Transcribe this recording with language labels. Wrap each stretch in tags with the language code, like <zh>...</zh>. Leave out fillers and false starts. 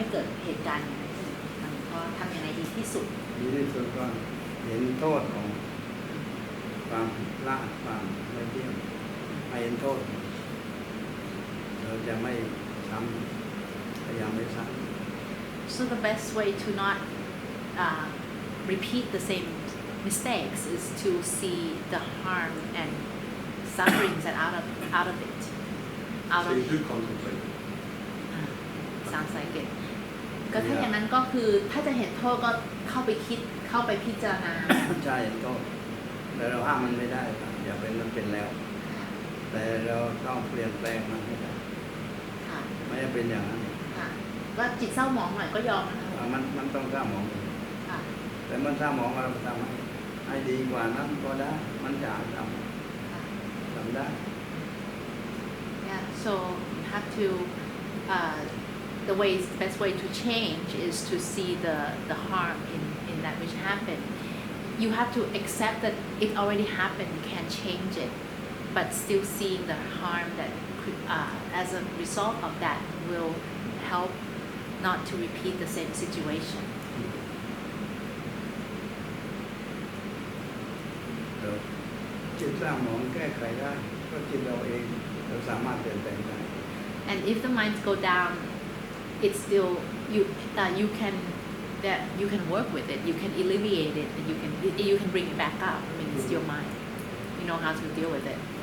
<th>ไม่เกิดเหตุการณ์อย่างนั้นขึ้นมันก็ทำยังไงดีที่สุด ดีที่สุดก็เห็นโทษของความละความไม่เที่ยงไม่เห็นโทษเราจะไม่ซ้ำพยายามไม่ซ้ำ</th> <en>So the best way to not repeat the same mistakes is to see the harm and sufferings that out of it. So you do contemplate. Sounds like it.</en> <th>ก็ถ้าอย่างนั้นก็คือถ้าจะเห็นโทษก็เข้าไปคิดเข้าไปพิจารณา ใช่เห็นโทษแต่เราห้ามมันไม่ได้ครับอย่าเป็นมันเป็นแล้ว แต่เราต้องเปลี่ยนแปลงมันให้ได้ ค่ะ ไม่ให้เป็นอย่างนั้น ค่ะว่าจิตเศร้าหมองหน่อยก็ยอมนะคะ มันต้องเศร้าหมอง ค่ะ แต่มันเศร้าหมองเราทำให้ดีกว่านั้นก็ได้มันจะทำได้</th> <en>Yeah, so you have to the best way to change is to see the harm in that which happened. You have to accept that it already happened. You can't change it, but still seeing the harm that could, as a result of that will help not to repeat the same situation.</en> <th>จิตเศร้าหมองแก้ไขได้ก็จิตเราเองเราสามารถเปลี่ยนแปลงได้</th> <en>And if the minds go down, it's still you can work with it. You can alleviate it, and you can bring it back up. I mean, it's your mind. You know how to deal with it.</en>